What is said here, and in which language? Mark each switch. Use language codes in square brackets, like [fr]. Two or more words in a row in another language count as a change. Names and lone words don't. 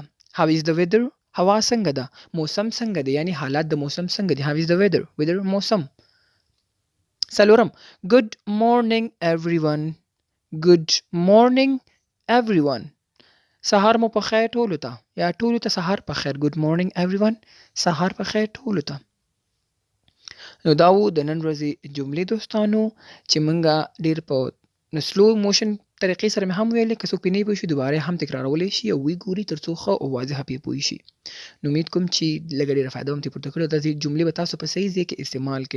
[en] How is the weather? [ps] هوا څنګه ده. موسم څنګه دی یعنې حالات د موسم څنګه دي. [en] How is the weather? weather [ps] موسم. څلورم. [en] Good morning everyone. Good morning everyone. [ps] سهار مو په خیر ټولو ته یا ټولو ته سهار په خیر. [en] Good morning everyone. [ps] سهار په خیر ټولو ته. نو دا و د نن ورځې جملې دوستانو چې موږ ډېر په [en] slow motion [ps] طریقې سره مې هم ویلې. که څوک پرې نه پوه شي دوباره هم تکرارولی شي او ویې ګوري تر څو ښه او واضحه پرې پوه شي. نو امید کوم چې لږه ډېره فایده هم ترې پورته کړې. دا جملې به تاسو په صحیح ځای کې استعمال کړئ.